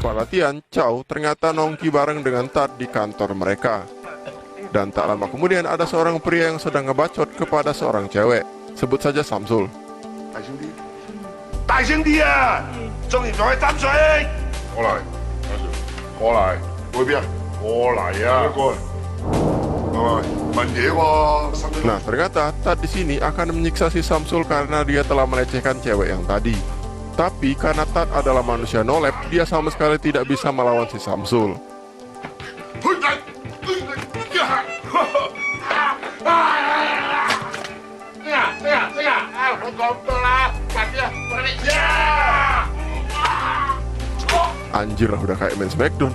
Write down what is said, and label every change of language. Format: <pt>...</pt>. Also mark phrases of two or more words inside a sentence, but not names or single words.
<id>perhatian, Chow ternyata nongki bareng dengan Tat di kantor mereka. Dan tak lama kemudian ada seorang pria yang sedang ngebacot kepada seorang cewek. Sebut saja Samsul.</id> <yue>大聲啲啊！中意再斟水。過嚟，過嚟，去邊啊？過嚟啊！過嚟。問嘢喎。</yue> <id>Nah, ternyata Tat di sini akan menyiksa si Samsul karena dia telah melecehkan cewek yang tadi. Tapi karena Tat adalah manusia nolep, dia sama sekali tidak bisa melawan si Samsul. Anjir lah, udah kayak main Smackdown.</id>